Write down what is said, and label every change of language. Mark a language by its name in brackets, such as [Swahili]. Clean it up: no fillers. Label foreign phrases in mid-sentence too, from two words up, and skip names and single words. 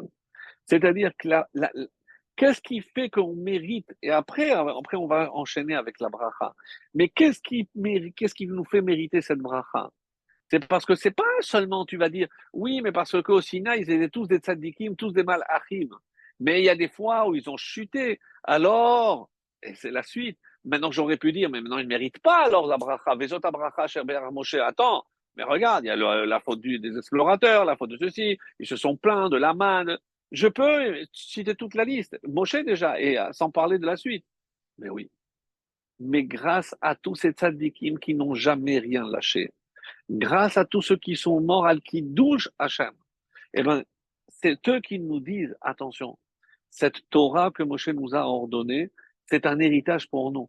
[French] C'est-à-dire que qu'est-ce qui fait qu'on mérite, et après on va enchaîner avec la bracha, mais qu'est-ce qui nous fait mériter cette bracha? C'est parce que c'est pas seulement, tu vas dire, oui, mais parce qu'au Sinaï, ils étaient tous des tzaddikim, tous des malachim. Mais il y a des fois où ils ont chuté. Alors, et c'est la suite. Maintenant, j'aurais pu dire, mais maintenant, ils ne méritent pas alors la bracha. [Hebrew] וזאת הברכה אשר ברך משה. [French] Attends, mais regarde, il y a la faute des explorateurs, la faute de ceci. Ils se sont plaints de la manne. Je peux citer toute la liste. Moshe déjà, et sans parler de la suite. Mais oui. Mais grâce à tous ces tzaddikim qui n'ont jamais rien lâché, grâce à tous ceux qui sont morts [Hebrew] על קידוש השם, [French] eh ben, c'est eux qui nous disent, attention, cette Torah que Moshe nous a ordonnée, c'est un héritage pour nous.